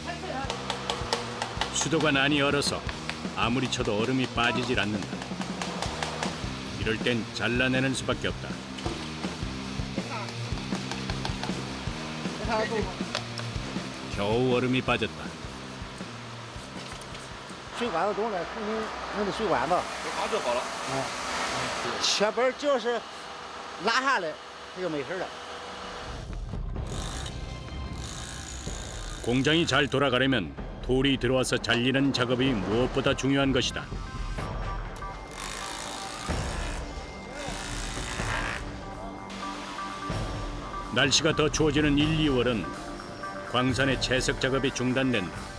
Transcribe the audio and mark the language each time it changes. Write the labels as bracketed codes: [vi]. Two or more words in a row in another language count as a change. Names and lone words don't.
[ko] 수도관 안이 얼어서 아무리 쳐도 얼음이 빠지질 않는다. 이럴 땐 잘라내는 수밖에 없다. 겨우 얼음이 빠졌다. [zh] 水管子懂了，重新弄的水管子。把这好了。切板只要是拉下来，它就没事了。 [ko] 공장이 잘 돌아가려면 돌이 들어와서 잘리는 작업이 무엇보다 중요한 것이다. 날씨가 더 추워지는 1, 2월은 광산의 채석 작업이 중단된다.